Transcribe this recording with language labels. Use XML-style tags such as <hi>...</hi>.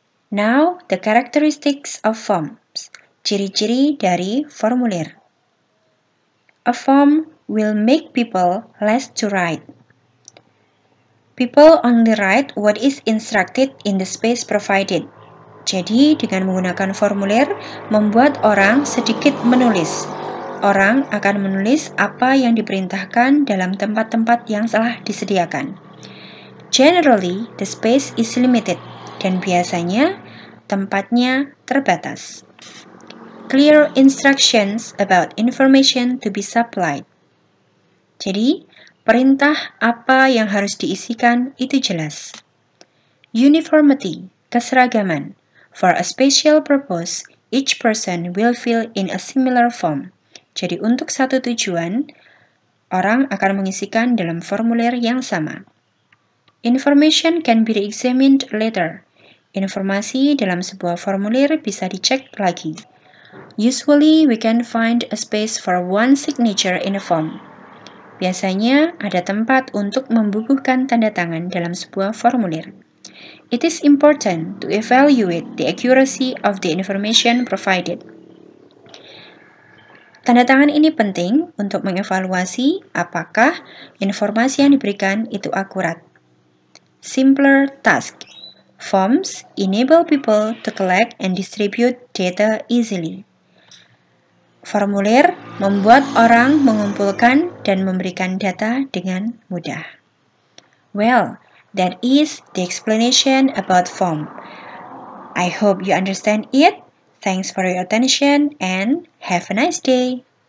<en>Now, the characteristics of forms.</en> <id>Ciri-ciri dari formulir.</id> <en>A form will make people less to write. People only write what is instructed in the space provided.</en> <id>Jadi, dengan menggunakan formulir, membuat orang sedikit menulis. Orang akan menulis apa yang diperintahkan dalam tempat-tempat yang telah disediakan.</id> <en>Generally, the space is limited,</en> <id>dan biasanya tempatnya terbatas.</id> <en>Clear instructions about information to be supplied.</en> <id>Jadi, perintah apa yang harus diisikan itu jelas.</id> <en>Uniformity, keseragaman. For a special purpose, each person will fill in a similar form.</en> <id>Jadi untuk satu tujuan, orang akan mengisikan dalam formulir yang sama.</id> <en>Information can be re-examined later.</en> <id>Informasi dalam sebuah formulir bisa dicek lagi.</id> <en>Usually, we can find a space for one signature in a form.</en> <id>Biasanya ada tempat untuk membubuhkan tanda tangan dalam sebuah formulir.</id> <en>It is important to evaluate the accuracy of the information provided.</en> <id>Tanda tangan ini penting untuk mengevaluasi apakah informasi yang diberikan itu akurat.</id> <en>Simpler task. Forms enable people to collect and distribute data easily.</en> <id>Formulir membuat orang mengumpulkan dan memberikan data dengan mudah.</id> <en>Well, that is the explanation about form. I hope you understand it. Thanks for your attention and have a nice day.</en>